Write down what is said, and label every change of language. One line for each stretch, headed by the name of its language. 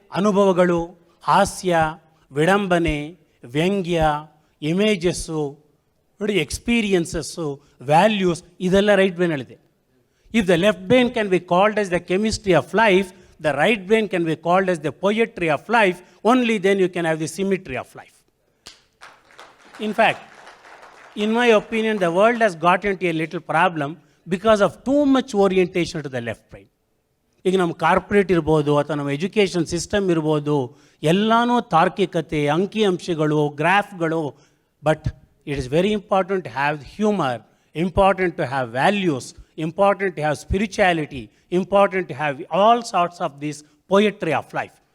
Kannada: ಅನುಭವಗಳು, ಹಾಸ್ಯ, ವಿಡಂಬನೆ, ವ್ಯಂಗ್ಯ, ಇಮೇಜಸ್ಸು, ನೋಡಿ, ಎಕ್ಸ್ಪೀರಿಯನ್ಸಸ್ಸು, ವ್ಯಾಲ್ಯೂಸ್, ಇದೆಲ್ಲ right ಬ್ರೈನಲ್ಲಿದೆ.
English: If the left brain can be called as the chemistry of life, the right brain can be called as the poetry of life. Only then you can have the symmetry of life. In fact, in my opinion, the world has got into a little problem because of too much orientation to the left brain.
Kannada: ಈಗ ನಮ್ಮ corporate ಇರ್ಬೋದು ಅಥವಾ ನಮ್ಮ education system ಇರ್ಬೋದು, ಎಲ್ಲನೂ ತಾರ್ಕಿಕತೆ, ಅಂಕಿಅಂಶಗಳು, ಗ್ರಾಫ್ಗಳು.
English: But it is very important to have humour, important to have values, important to have spirituality, important to have all sorts of this poetry of life.